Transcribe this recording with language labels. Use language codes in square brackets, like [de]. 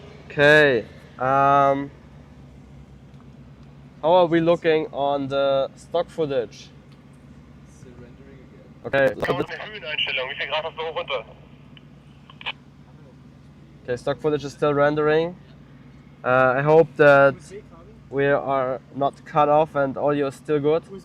[en] Okay, how are we looking on the stock footage? Okay, [de] Höheneinstellung, wie viel Grad hast du hoch runter? [en] Okay, stock footage is still rendering. I hope that we are not cut off and audio is still good.